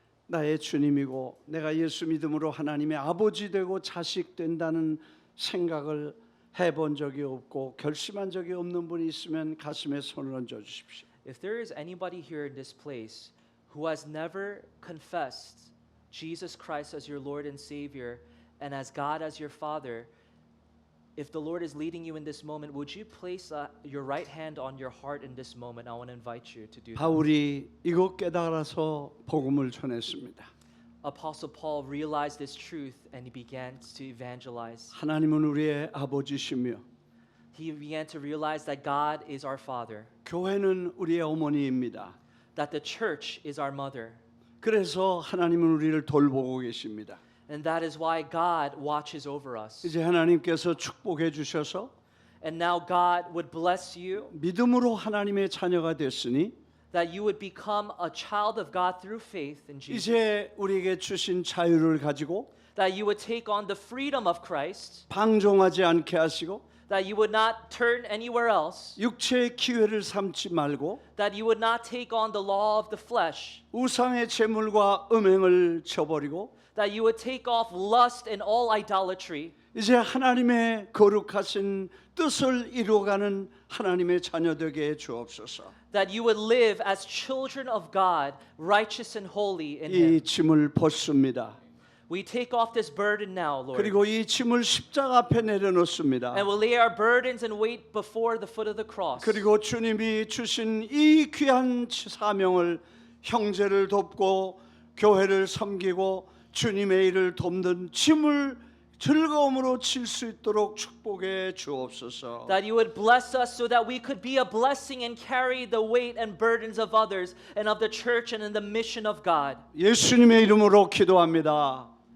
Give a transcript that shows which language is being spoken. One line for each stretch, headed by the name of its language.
Korean: 나의 주님이고 내가 예수 믿음으로 하나님의 아버지 되고 자식 된다는 생각을 해본 적이 없고 결심한 적이 없는 분이 있으면 가슴에 손을 얹어 주십시오.
English: If there is anybody here in this place who has never confessed Jesus Christ as your Lord and Savior and as God as your Father, if the Lord is leading you in this moment, would you place your right hand on your heart in this moment? I want to invite you to do that.
Korean: 바울이 이것 깨달아서 복음을 전했습니다.
English: Apostle Paul realized this truth and he began to evangelize.
Korean: 하나님은 우리의 아버지시며
English: He began to realize that God is our Father,
Korean: 교회는 우리의 어머니입니다.
English: that the church is our mother,
Korean: 그래서 하나님은 우리를 돌보고 계십니다.
English: and that is why God watches over us.
Korean: 이제 하나님께서 축복해 주셔서
English: And now God would bless you,
Korean: 믿음으로 하나님의 자녀가 됐으니
English: that you would become a child of God through faith in Jesus,
Korean: 이제 우리에게 주신 자유를 가지고
English: that you would take on the freedom of Christ,
Korean: 방종하지 않게 하시고
English: that you would not turn anywhere else,
Korean: 육체의 기회를 삼지 말고
English: that you would not take on the law of the flesh,
Korean: 우상의 재물과 음행을 쳐버리고
English: that you would take off lust and all idolatry,
Korean: 이제 하나님의 거룩하신 뜻을 이루어가는 하나님의 자녀 되게 해 주옵소서.
English: that you would live as children of God, righteous and holy in Him.
Korean: 이 짐을 벗습니다.
English: We take off this burden now, Lord,
Korean: 그리고 이 짐을 십자가 앞에 내려놓습니다.
English: and we'll lay our burdens and weight before the foot of the cross.
Korean: 그리고 주님이 주신 이 귀한 사명을 형제를 돕고 교회를 섬기고 주님의 일을 돕는 짐을 즐거움으로 질 수 있도록 축복해 주옵소서.
English: That you would bless us so that we could be a blessing and carry the weight and burdens of others and of the church and in the mission of God.
Korean: 예수님의 이름으로 기도합니다.